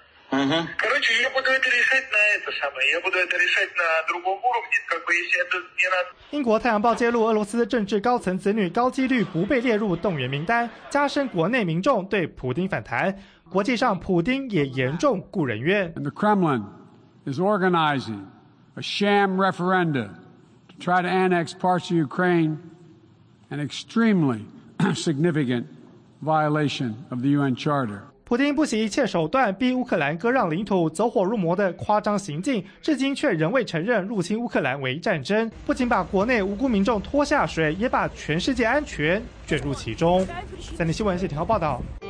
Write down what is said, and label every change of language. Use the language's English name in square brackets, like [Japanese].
[Russian] Короче, я буду это решать на это самое. Я буду это решать на другом уровне, как бы если это не надо. [Chinese] 英国《太阳报》揭露，俄罗斯政治高层子女高几率不被列入动员名单，加深国内民众对普丁反弹。国际上，普丁也严重故人怨。 [English] And the Kremlin is organizing a sham referendum to try to annex parts of Ukraine, an extremely significant violation of the UN Charter. [Chinese] 普丁不惜一切手段逼乌克兰割让领土，走火入魔的夸张行径至今却仍未承认入侵乌克兰为战争，不仅把国内无辜民众拖下水，也把全世界安全卷入其中。三立新闻谢霆锋报道。